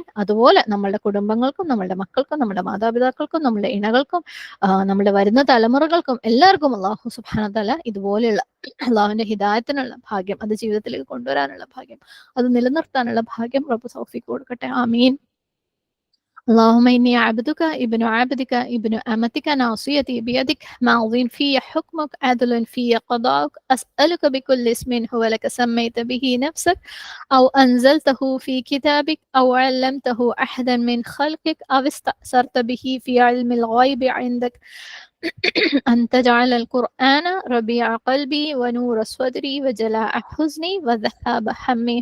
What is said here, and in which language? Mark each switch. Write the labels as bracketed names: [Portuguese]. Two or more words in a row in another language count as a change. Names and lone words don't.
[Malayalam] അതുപോലെ നമ്മളുടെ കുടുംബങ്ങൾക്കും നമ്മളുടെ മക്കൾക്കും നമ്മുടെ മാതാപിതാക്കൾക്കും നമ്മുടെ ഇണകൾക്കും നമ്മുടെ വരുന്ന തലമുറകൾക്കും എല്ലാവർക്കും [Arabic] الله سبحانه وتعالى [Malayalam] ഇതുപോലെയുള്ള അള്ളാഹുവിന്റെ ഹിദായത്തിനുള്ള ഭാഗ്യം, അത് ജീവിതത്തിലേക്ക് കൊണ്ടുവരാനുള്ള ഭാഗ്യം, അത് നിലനിർത്താനുള്ള ഭാഗ്യം റബ്ബ് തൗഫീക്ക് കൊടുക്കട്ടെ. ആമീൻ. [Arabic] اللهم إني عبدك ابن عبدك ابن أمتك ناصيتي بيدك ماض في حكمك عدل في قضاءك أسألك بكل اسم هو لك سميت به نفسك أو أنزلته في كتابك أو علمته أحدا من خلقك أو استأثرت به في علم الغيب عندك أن تجعل القرآن ربيع قلبي ونور صدري وجلاء حزني وذهاب همي.